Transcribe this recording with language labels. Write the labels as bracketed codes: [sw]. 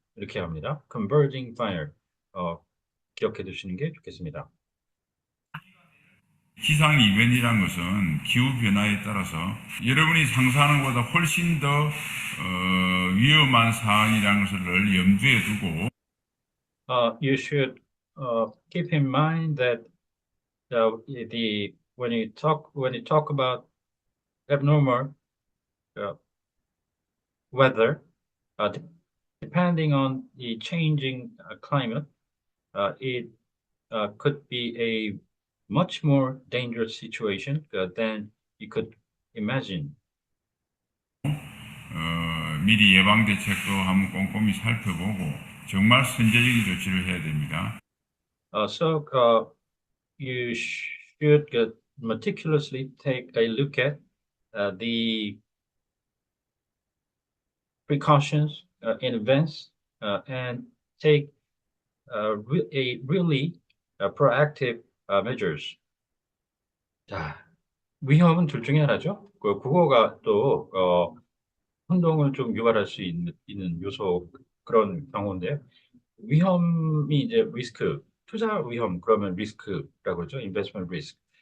[ko] 이렇게 합니다. [en] converging fire. [ko] 기억해 두시는 게 좋겠습니다. 기상 이변이란 것은 기후 변화에 따라서 여러분이 상상하는 것보다 훨씬 더 위험한 상황이라는 것을 염두에 두고 [en] You should keep in mind that when you talk about abnormal weather, depending on the changing climate, it could be a much more dangerous situation than you could imagine. [ko] 미리 예방 대책도 한번 꼼꼼히 살펴보고 정말 선제적인 조치를 해야 됩니다. [en] So you should meticulously take a look at the precautions in advance and take a really proactive measures. [ko] 자, 위험은 둘 중에 하나죠. 그 국어가 또 혼동을 좀 유발할 수 있는 요소 그런 경우인데 위험이 이제 리스크, 투자 위험 그러면 리스크라고 그러죠. [en] investment risk.